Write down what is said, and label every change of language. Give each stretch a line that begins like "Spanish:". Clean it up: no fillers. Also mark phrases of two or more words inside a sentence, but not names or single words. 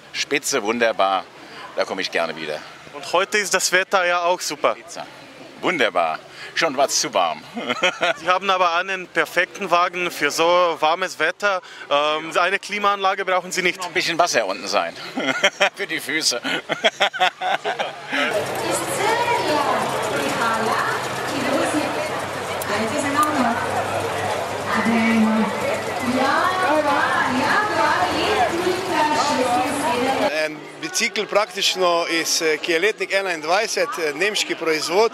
German: Spitze, wunderbar, da komme ich gerne wieder. Und heute ist das Wetter ja auch super. Wunderbar, schon was zu warm. Sie haben aber einen perfekten Wagen für so warmes Wetter. Eine Klimaanlage brauchen Sie nicht. Noch ein bisschen Wasser unten sein, für die Füße.
Slovenian: En bicikl praktično, ki je letnik 21, nemški proizvod.